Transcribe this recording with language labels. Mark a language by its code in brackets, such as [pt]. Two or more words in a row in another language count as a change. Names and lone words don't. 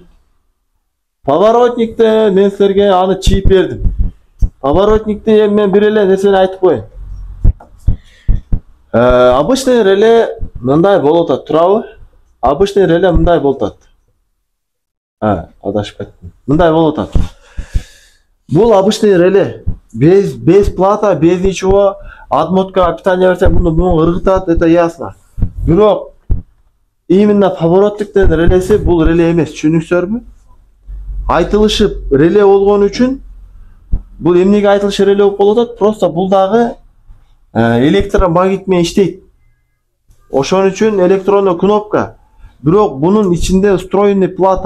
[ky] Поворотникте мен силерге аны чийип бердим. Поворотникти эми мен бир эле нерсени айтып коеюн. [ru] Обычный реле [ky] мындай болуп атат, туурабы? [ru] Обычный реле [ky] мындай болуп атат. Адашып кеттим. Мындай болуп атат. Бул [ru] обычный реле. Без плата, без ничего. Отмотка, питание [ky] берсең, муну ыргытат, [ru] это ясно. [ky] Бирок именно поворотниктин релеси бул реле эмес, түшүнүңүздөрбү? Айтылышып реле болгон үчүн бул эмнеге айтылышы реле болуп калып атат? Просто бул дагы электромагнит менен иштейт. Ошон үчүн электрондуу кнопка. Бирок бунун ичинде [ru] встроенный плата.